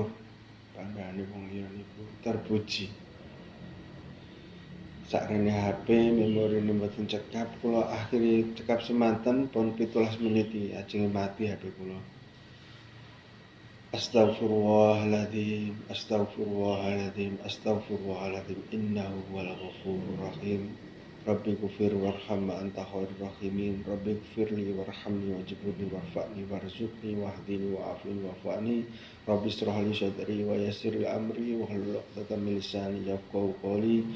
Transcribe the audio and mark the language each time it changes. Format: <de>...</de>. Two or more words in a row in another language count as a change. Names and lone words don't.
<jv>Panggane wong liya niku terpuji. Sakrene HP memorine mboten cekap, kula akhiri cekap semanten pun 17 menit ajeng mati HP kula.</jv> <ar>أستغفر الله العظيم أستغفر الله العظيم أستغفر الله العظيم, إنه هو الغفور الرحيم. رب اغفر وارحم أنت خير الراحمين. رب اغفر لي وارحمني واجبرني وارفعني وارزقني واهدني وعافني واعفني. رب اشرح لي صدري ويسر لي أمري واحلل عقدة من لساني يفقهوا قولي.</ar>